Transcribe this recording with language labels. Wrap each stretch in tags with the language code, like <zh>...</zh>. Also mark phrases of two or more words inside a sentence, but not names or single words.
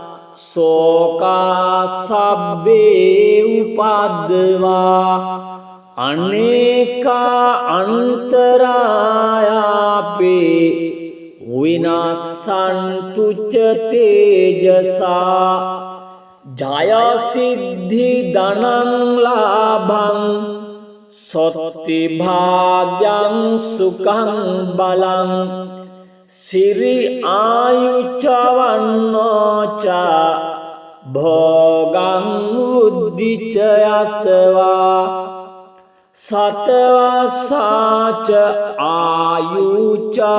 <pi>සෝකා සබ්බේ උපද්දවා අනේකා අන්තරායාපේ විනාසන්තු ච තේජසා ජය සිද්ධි ධනං ලාභං සොත්ති භාග්‍යං සුඛං බලං සිරි ආයුචවන්නෝච භෝගං උද්ධිචයසවා සතවසාච ආයුච</pi>